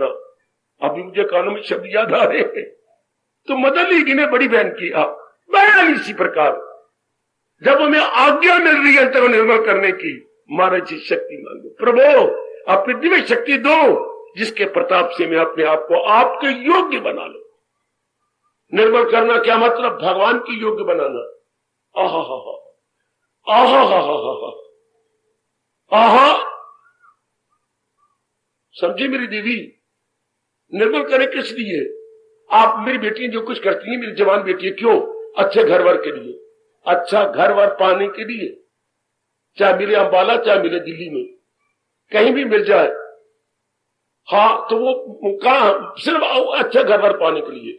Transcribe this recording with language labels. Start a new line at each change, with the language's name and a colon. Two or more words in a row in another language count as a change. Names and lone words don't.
Hindi: अभी मुझे कानों में शब्द याद आ रहे हैं। तो मदद ली ने बड़ी बहन की, आप बहन इसी प्रकार जब हमें आज्ञा मिल रही है अंतर निर्मल करने की, महाराज जी शक्ति मांगो, प्रभु अपनी दिव्य शक्ति दो, जिसके प्रताप से मैं अपने आप को आपके योग्य बना लो। निर्मल करना क्या मतलब? भगवान की योग्य बनाना। आहा हा हा, आहा हा हा हा, आहा, समझे मेरी देवी? निर्मल करे किस लिए? आप मेरी बेटी जो कुछ करती हैं, मेरी जवान बेटी है, क्यों? अच्छे घर वर के लिए, अच्छा घर वर पाने के लिए, चाहे मिले अंबाला चाहे मिले दिल्ली में, कहीं भी मिल जाए, हाँ, तो वो कहा सिर्फ अच्छा घर वर पाने के लिए।